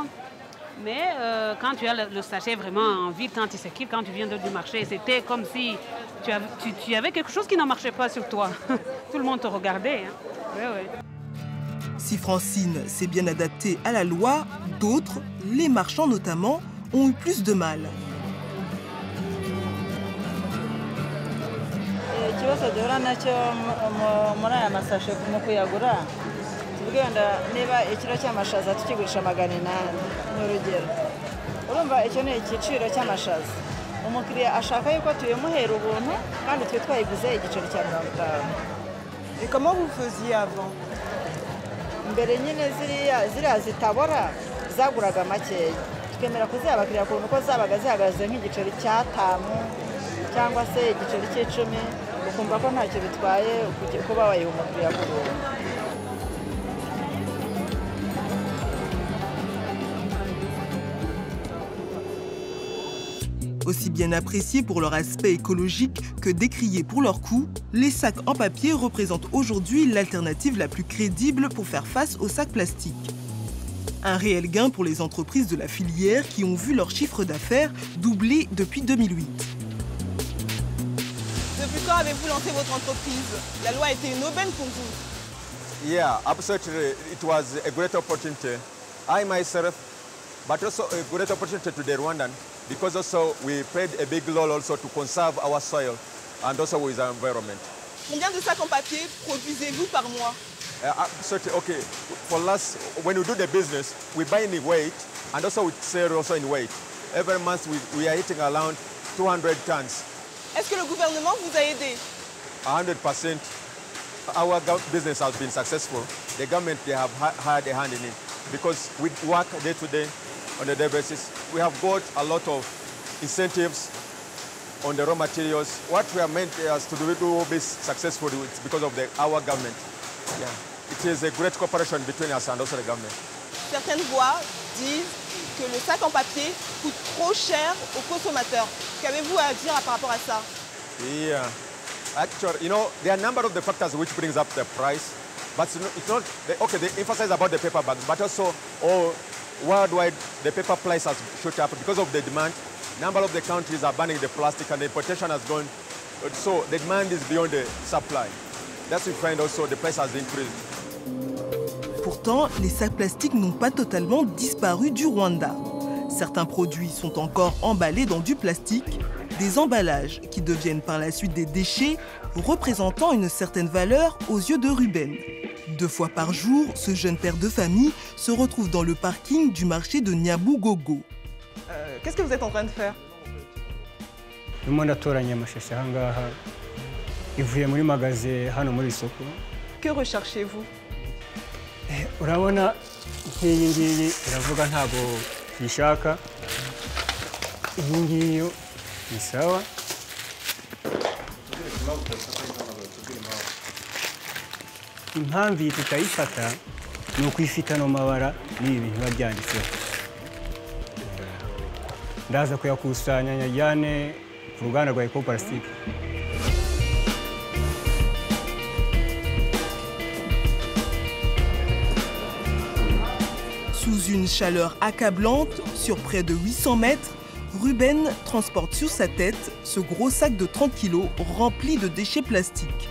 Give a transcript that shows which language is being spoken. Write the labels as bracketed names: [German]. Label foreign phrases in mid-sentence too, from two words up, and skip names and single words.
[French] Mais quand tu as le sachet vraiment en ville, quand il circule, quand tu viens du marché, c'était comme si tu avais quelque chose qui ne marchait pas sur toi. Tout le monde te regardait. Hein. Ouais, ouais. Si Francine s'est bien adaptée à la loi, d'autres, les marchands notamment, ont eu plus de mal. [Kinyarwanda] ikibazo duhura nacyo muri aya masashe mu kuyagura tuvuge wenda niba ikiro cy'amashaza tukigurisha 800 n'urugero urumva icyo ni igiciro cy'amashaza umukiriya ashaka yuko tuyimuhera ubuntu kandi twe twayiguze igiciro cya 50. [French] Et comment vous faisiez avant? [Kinyarwanda] mbere nyine ziriya zitabora zaguraga makeya tukemera kuziha abakiriya kubona uko zabaga zihagaze nk'igiceri cya 5 cyangwa se igiceri cy'10 ukumva ko ntacyo bitwaye kuba wayiha umukiriya ku buntu. [French] Aussi bien appréciés pour leur aspect écologique que décriés pour leur coût, les sacs en papier représentent aujourd'hui l'alternative la plus crédible pour faire face aux sacs plastiques. Un réel gain pour les entreprises de la filière qui ont vu leur chiffre d'affaires doubler depuis 2008. Depuis quand avez-vous lancé votre entreprise? La loi a été une aubaine pour vous? [English] Yeah, absolutely. It was a great opportunity. I myself, but also a great opportunity to the Rwandan, because also we played a big role also to conserve our soil and also with our environment. [French] Combien de sacs en papier produisez-vous par mois? [English] Absolutely, okay. For us, when we do the business, we buy in weight and also we sell also in weight. Every month we are hitting around 200 tons. [French] Est-ce que le gouvernement vous a aidé? [English] 100%. Our business has been successful. The government, they have had a hand in it because we work day to day on a daily basis. We have got a lot of incentives on the raw materials. What we are meant is to do this successfully is because of our government. Yeah. It is a great cooperation between us and also the government. [French] Certaines voix disent que le sac en papier coûte trop cher aux consommateurs. Qu'avez-vous à dire par rapport à ça? [English] Yeah. Actually, you know, there are a number of the factors which brings up the price, but it's not, okay, they emphasize about the paper bags, but also worldwide the paper price has shot up because of the demand. Number of the countries are banning the plastic and the importation has gone, so the demand is beyond the supply. That's why we find also the price has increased. [French] Pourtant, les sacs plastiques n'ont pas totalement disparu du Rwanda. Certains produits sont encore emballés dans du plastique, des emballages qui deviennent par la suite des déchets, représentant une certaine valeur aux yeux de Ruben. 2 fois par jour, ce jeune père de famille se retrouve dans le parking du marché de Nyabugogo. Qu'est-ce que vous êtes en train de faire? Que recherchez-vous? [Kinyarwanda] urabona nk'iyi ngiyi iravuga ntabwo yishaka iyi ngiyi ni sawa impamvu iyi tutayifata ni ukwifita no mabara n'ibi bintu biba byanditseho. Ndaza kuyakusanya nyajyane ku ruganda rwa Ecoplastic. [French] Sous une chaleur accablante, sur près de 800 mètres, Ruben transporte sur sa tête ce gros sac de 30 kg rempli de déchets plastiques.